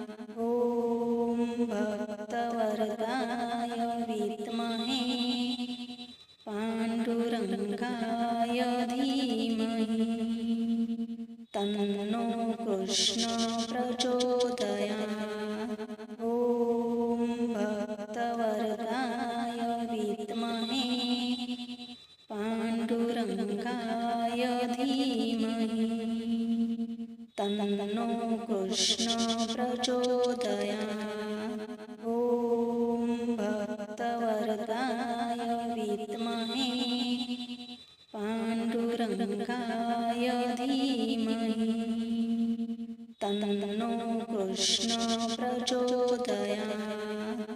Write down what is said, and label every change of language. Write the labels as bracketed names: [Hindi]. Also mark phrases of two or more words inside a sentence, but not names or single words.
[Sanskrit] ॐ भक्तवरदाय विद्महे पाण्डुरङ्गाय धीमहि तन्नो कृष्णो प्रचोदयात्। ॐ भक्तवरदाय विद्महे पाण्डुरङ्गाय धीमहि तन्नो કૃષ્ણ પ્રચોદયાત્. ઓમ ભક્તવરદાય વિદ્મહે પાંડુરંગાય ધીમહિ તન્નો કૃષ્ણ પ્રચોદયાત્.